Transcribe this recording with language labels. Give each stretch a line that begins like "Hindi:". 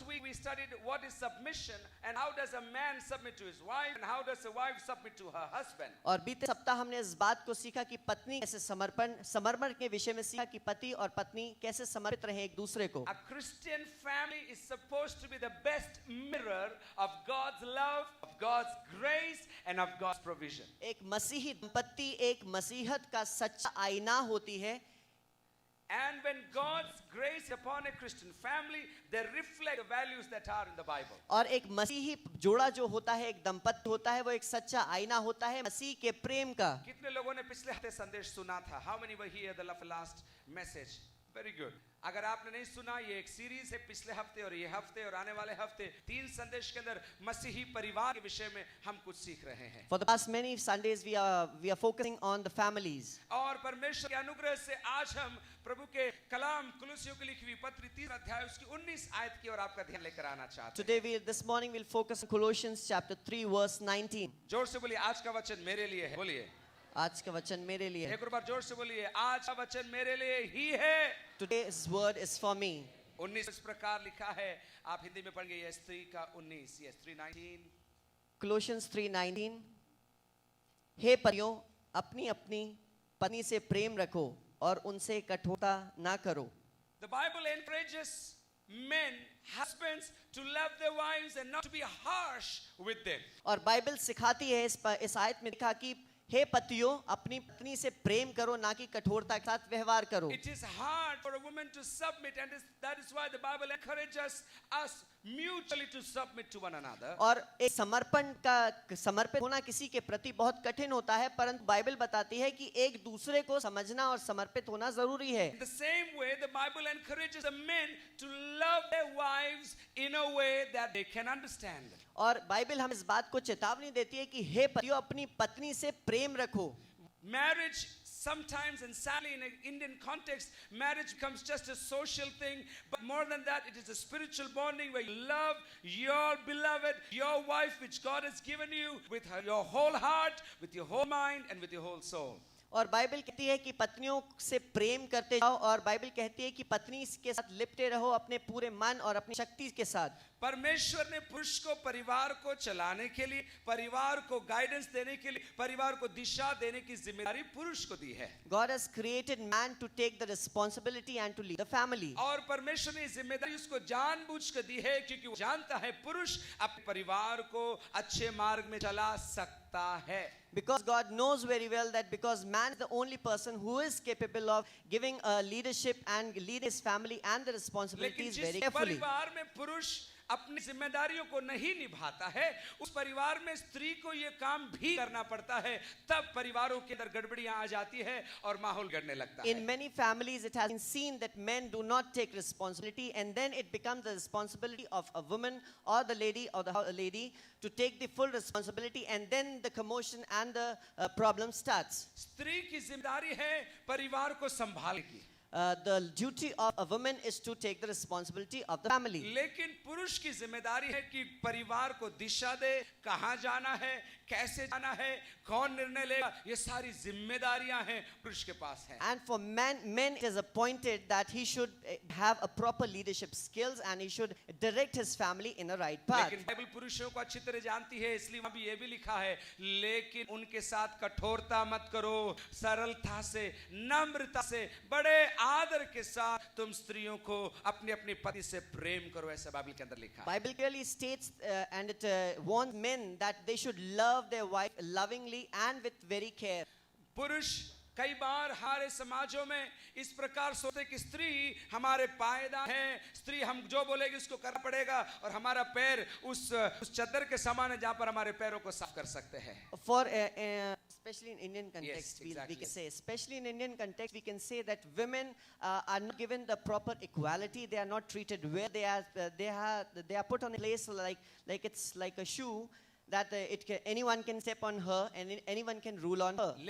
English: Last week we studied what is submission, and how does a man submit to his wife, and how does a wife submit to her husband.
Hindi: और बीते सप्ताह हमने इस बात को सीखा कि पत्नी कैसे समर्पण के विषय में सीखा कि पति और पत्नी कैसे समर्पित रहे एक दूसरे को।
English: A Christian family is supposed to be the best mirror of God's love, of God's grace, and of God's provision.
Hindi: एक मसीही दंपत्ति एक मसीहत का सच्चा आईना होती है।
English: And when God's grace upon a Christian family, they reflect the values that are in the Bible.
Hindi: और एक मसीही जोड़ा जो होता है, एक दंपत्ति होता है, वो एक सच्चा आईना होता है मसीह के प्रेम का। कितने लोगों ने पिछले हफ्ते संदेश सुना था?
English: How many were here the last message? Very good.
Hindi: अगर आपने नहीं सुना, ये एक सीरीज है। पिछले हफ्ते और ये हफ्ते और आने वाले हफ्ते 3 संदेश के अंदर मसीही परिवार के विषय में हम कुछ सीख रहे हैं।
English: For the past many Sundays we are focusing on the families.
Hindi: और परमेश्वर के अनुग्रह से आज हम प्रभु के कलाम कुलुसियों को लिखी हुई पत्री 3 अध्याय उसकी 19 आयत की ओर आपका ध्यान लेकर आना चाहते हैं।
English: Today this morning we'll focus on Colossians chapter 3 verse 19.
Hindi: जोर से बोलिए, आज का वचन मेरे लिए है। बोलिए, आज का वचन मेरे लिए है। एक और बार जोर से बोलिए, आज का वचन मेरे लिए ही है।
English: Today's word is for me.
Hindi: 19 इस प्रकार लिखा है, आप हिंदी में पढ़ेंगे। यस 3 का 19, यस 3:19। Colossians 3:19 हे पतियों अपनी अपनी पत्नी से प्रेम रखो और उनसे कठोरता ना करो।
English: The Bible encourages men, husbands, to love their wives and not to be harsh with them.
Hindi: और बाइबल सिखाती है इस आयत में लिखा कि हे पतियों अपनी पत्नी से प्रेम करो, ना कि कठोरता के साथ व्यवहार करो।
English: It is hard for a woman to submit, and that is why the Bible encourages us mutually to submit to one another.
Hindi: और एक समर्पित होना किसी के प्रति बहुत कठिन होता है, परंतु बाइबल बताती है कि एक दूसरे को समझना और समर्पित होना जरूरी है।
English: In the same way, the Bible encourages the men to love their wives in a way that they can understand.
Hindi: और बाइबल हम इस बात को चेतावनी देती है कि हे पतियों अपनी पत्नी से प्रेम रखो।
English: Marriage sometimes, and sadly in an Indian context, marriage becomes just a social thing, but more than that, it is a spiritual bonding where you love your beloved, your wife, which God has given you, with your whole heart, with your whole mind, and with your whole soul.
Hindi: और Bible कहती है कि पत्नियों से प्रेम करते जाओ, और Bible कहती है कि पत्नी के साथ लिपटे रहो अपने पूरे मन और अपनी शक्ति के साथ। परमेश्वर ने पुरुष को परिवार को चलाने के लिए, परिवार को गाइडेंस देने के लिए, परिवार को दिशा देने की जिम्मेदारी पुरुष को दी है।
English: God has created man to take the responsibility and to lead the family.
Hindi: और परमेश्वर ने जिम्मेदारी उसको जानबूझ कर दी है, क्योंकि वो जानता है पुरुष अपने परिवार को अच्छे मार्ग में चला सकता जानता है।
English: Because God knows very well that because man is the only person who is capable of giving leadership and leading his family and the
Hindi: लेकिन
English: responsibilities
Hindi: जिस
English: very carefully.
Hindi: परिवार में पुरुष अपनी जिम्मेदारियों को नहीं निभाता है, उस परिवार में स्त्री को ये काम भी करना पड़ता है, तब परिवारों के अंदर गड़बड़ियां आ जाती है और माहौल गड़ने लगता है।
English: In many families, it has been seen that men do not take responsibility, and then it becomes the responsibility of a woman or the lady or the lady to take the full responsibility, and then the commotion and the problem starts.
Hindi: स्त्री की जिम्मेदारी है परिवार को संभालने की,
English: The duty of a woman is to take the responsibility of the family.
Hindi: लेकिन पुरुष की जिम्मेदारी है कि परिवार को दिशा दे, कहाँ जाना है, कैसे जाना है, कौन निर्णय लेगा, ये सारी जिम्मेदारियां हैं पुरुष के पास है।
English: And for men it is appointed that he should have a proper leadership skills and he should direct his family in the right path.
Hindi: लेकिन बाइबल पुरुषों को अच्छी तरह जानती है, इसलिए वहां भी ये भी लिखा है, लेकिन उनके साथ कठोरता मत करो, सरलता से, नम्रता से, बड़े आदर के साथ तुम स्त्रियों को अपनी अपनी पति से प्रेम करो, ऐसा बाइबल के अंदर लिखा है।
English: Bible clearly states and it warns men that they should love their wife lovingly and with very care.
Hindi: पुरुष कई बार हमारे समाजों में इस प्रकार सोचते कि स्त्री हमारे पायदान है, स्त्री हम जो बोलेगी उसको करना पड़ेगा, और हमारा पैर उस चद्दर के समान है जहां पर हमारे पैरों को साफ कर सकते हैं।
English: For especially in Indian context, Yes, we exactly. can say, especially in Indian context, we can say that women are not given the proper equality. They are not treated well. They are put on a place like it's like a shoe that anyone can step on her and anyone can rule on her.